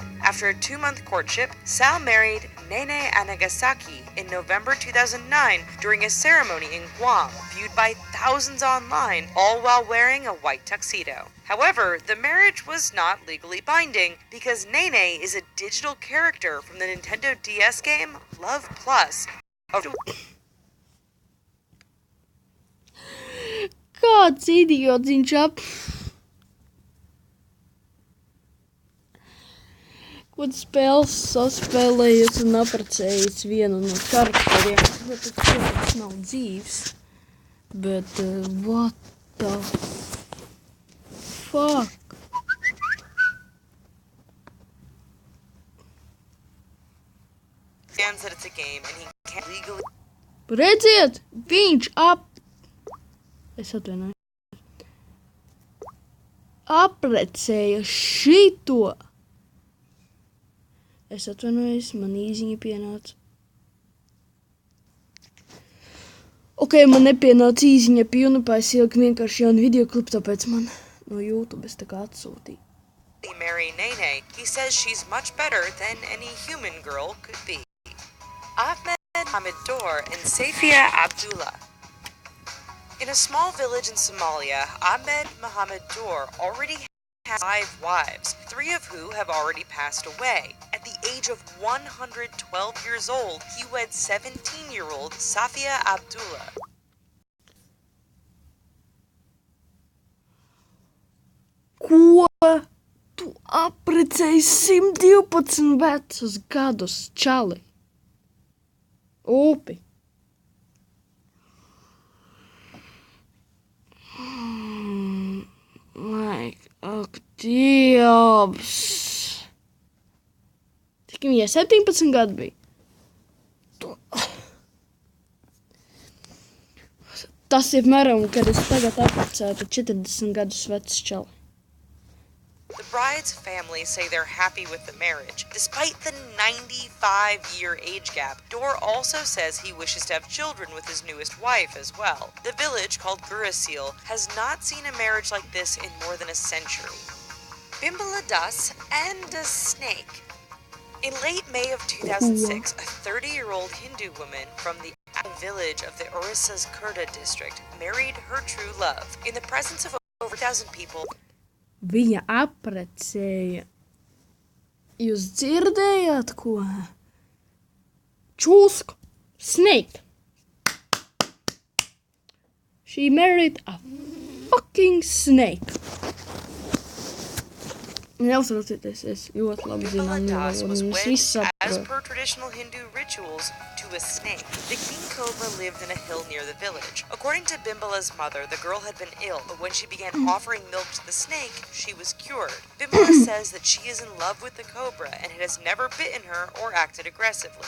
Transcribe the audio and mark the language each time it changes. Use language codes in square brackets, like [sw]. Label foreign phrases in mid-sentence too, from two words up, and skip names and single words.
[en] After a 2-month courtship, Sal married Nene Anagasaki in November 2009 during a ceremony in Guam, viewed by thousands online, all while wearing a white tuxedo. However, the marriage was not legally binding because Nene is a digital character from the Nintendo DS game Love Plus. [lv] Kāds idiots viņš Kaut spēles saspēlējies un apprecējies vienu no karakteriem. Bet tas nav dzīves. Bet, [en] what the fuck? Stands that it's a game and he can't legally. [lv] Redziet, viņš Es atvainoju. Apprecēja šito. Es atvainojos, man īziņa pienāca. Man nepienāca īziņa pilnībā, es ieliku vienkārši jaunu videoklipu, tāpēc man no YouTube es tā kā atsūtīju. [en] Marry Nene, he says she's much better than any human girl could be. Ahmed Hamidor and Safia Abdullah. In a small village in Somalia, Ahmed Mohamed Dor already has 5 wives, 3 of who have already passed away. At the age of 112 years old, he wed 17-year-old Safia Abdullah. [lv] Ko? Tu apprecēji 112 vecus gadus, čali? Upi. Ak, Dievs! Cik viņai 17 gadi bija? Tas ir mēram, kad es tagad apprecētu 40 gadus vecs čali. [en] The bride's family say they're happy with the marriage. Despite the 95-year age gap, Dorr also says he wishes to have children with his newest wife as well. The village, called Gurasil, has not seen a marriage like this in more than a century. Bimbala Das and a snake. In late May of 2006, a 30-year-old Hindu woman from the village of the Orissa's Kurda district married her true love. In the presence of over 1,000 people, [lv] Viņa apprecēja. Jūs dzirdējāt, ko? Čūsku. [en] Snake. She married a fucking snake. [lv] Neuztraucieties, es ļoti labi zinu angļu [en] Das was [lv] valodu. [en] wed, [lv] Viss [en] as [lv] saprotu. [en] per traditional Hindu rituals, to a snake. The king cobra lived in a hill near the village. According to Bimbala's mother, the girl had been ill, but when she began offering milk to the snake, she was cured. Bimbala says that she is in love with the cobra and it has never bitten her or acted aggressively.